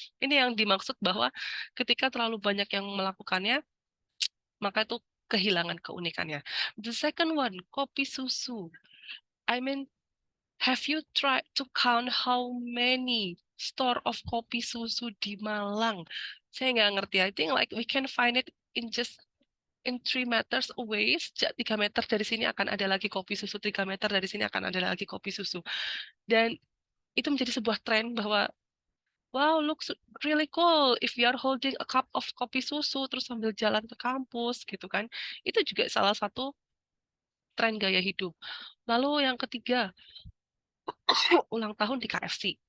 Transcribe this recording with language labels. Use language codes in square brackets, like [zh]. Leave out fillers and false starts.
[id] Ini yang dimaksud bahwa ketika terlalu banyak yang melakukannya, maka itu kehilangan keunikannya. [en] The second one, kopi susu. I mean, have you tried to count how many store of kopi susu [id] di Malang? Saya nggak ngerti. [en] I think like we can find it in just in 3 meters away. [id] Sejak 3 meter dari sini akan ada lagi kopi susu. 3 meter dari sini akan ada lagi kopi susu. Dan itu menjadi sebuah tren bahwa wow, [en] looks really cool if you are holding a cup of [id] kopi susu terus sambil jalan ke kampus gitu kan. Itu juga salah satu tren gaya hidup. Lalu yang ketiga, ulang tahun di KFC.